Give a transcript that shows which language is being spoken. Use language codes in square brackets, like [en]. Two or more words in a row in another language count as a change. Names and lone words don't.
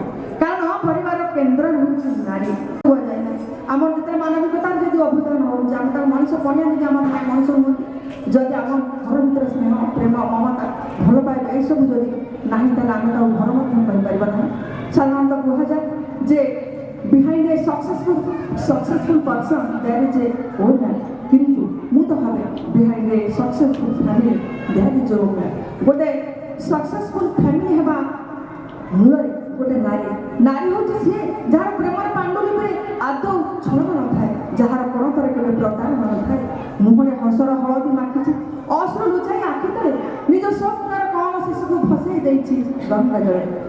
[or] କାରଣ ପରିବାର କେନ୍ଦ୍ର ହେଉଛି ନାରୀ। କୁହାଯାଏ ନା ଆମର ଯେତେବେଳେ ମାନବିକତାର ଯଦି ଅଭ୍ୟୁଦୟ ହେଉଛି ଆମେ ତାକୁ ମଣିଷ ପଡ଼ିଆ ଯଦି ଆମର ମଣିଷ ହୁଅନ୍ତି ଯଦି ଆମ ଘର ଭିତରେ ସ୍ନେହ ପ୍ରେମ ମମତା ଭଲ ପାଇବା ଏସବୁ ଯଦି ନାହିଁ ତାହେଲେ ଆମେ ତାକୁ ଘର ମଧ୍ୟ କହିପାରିବା ନାହିଁ। ସାଧାରଣତଃ କୁହାଯାଏ ଯେ [en] behind a successful person there is a woman [or] କିନ୍ତୁ ମୁଁ ତ ଭାବେ [en] behind a successful family there is a woman। [or] ଗୋଟେ [en] successful family [or] ହେବା ମୂଳରେ ଗୋଟେ ନାରୀ ହେଉଛି ସିଏ ଯାହାର ପ୍ରେମର ପାଣ୍ଡୁଲିପିରେ ଆଦୌ ଛଳନା ନଥାଏ ଯାହାର ପଣତରେ କେବେ ପ୍ରତାରଣା ନଥାଏ ମୁହଁରେ ହସର ହଳଦୀ ମାଖିଛି ଅଶ୍ରୁ ଲୁଚାଇ ଆଖି ତଳେ ନିଜ ସ୍ୱପ୍ନର କଣ ଶିଶୁକୁ ଫସେଇ ଦେଇଛି ଗଙ୍ଗା ଜଳରେ।